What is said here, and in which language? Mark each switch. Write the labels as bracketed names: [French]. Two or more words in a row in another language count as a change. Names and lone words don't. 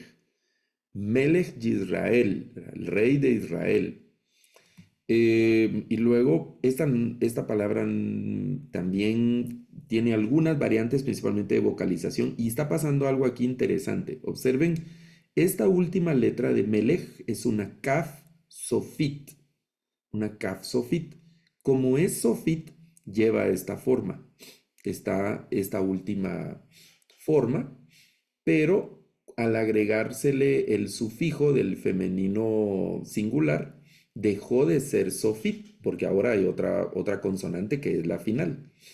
[Spanish] Melech de Israel, el rey de Israel. Y luego, esta palabra también tiene algunas variantes, principalmente de vocalización, y está pasando algo aquí interesante. Observen, esta última letra de Melech es una [Hebrew] כף סופית, [Spanish] una [Hebrew] כף סופית. [Spanish] Como es sofit, lleva esta forma, esta última forma, pero al agregársele el sufijo del femenino singular, dejó de ser sofit, porque ahora hay otra consonante que es la final.